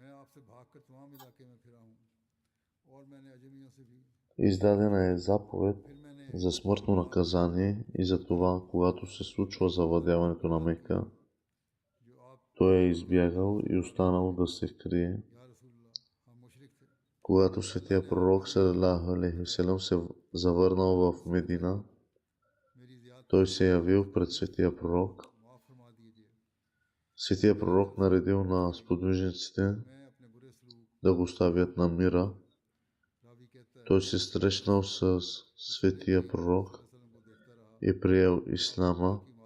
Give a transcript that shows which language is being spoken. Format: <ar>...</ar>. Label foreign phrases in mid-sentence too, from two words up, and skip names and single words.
<bg>Издадена е заповед за смъртно наказание и за това, когато се случва завладяването на Мека, той е избягал и останал да се крие. Когато светия пророк</bg> <ar>صلى الله عليه وسلم</ar> <bg>се завърнал в Медина, той се явил пред светия пророк. Светия пророк наредил на сподвижниците да го оставят на мира. Той се срещнал с светия пророк и приел ислама.</bg>